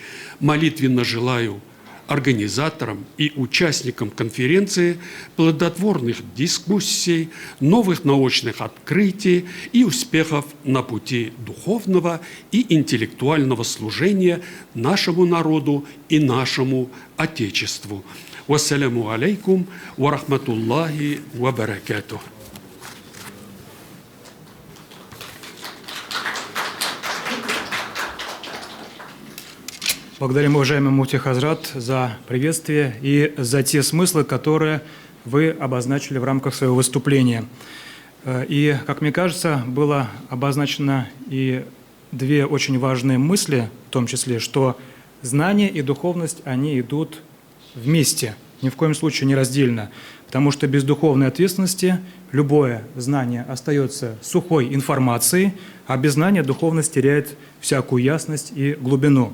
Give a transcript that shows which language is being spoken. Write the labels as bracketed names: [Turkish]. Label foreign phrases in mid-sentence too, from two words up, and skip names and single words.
[Russian] Молитвенно желаю организаторам и участникам конференции плодотворных дискуссий, новых научных открытий и успехов на пути духовного и интеллектуального служения нашему народу и нашему Отечеству. [Arabic] والسلام عليكم ورحمة الله وبركاته. [Russian] Благодарим, уважаемый муфти Хазрат, за приветствие и за те смыслы, которые вы обозначили в рамках своего выступления. И, как мне кажется, было обозначено и две очень важные мысли, в том числе, что знание и духовность, они идут вместе, ни в коем случае не раздельно, потому что без духовной ответственности любое знание остается сухой информацией, а без знания духовность теряет всякую ясность и глубину.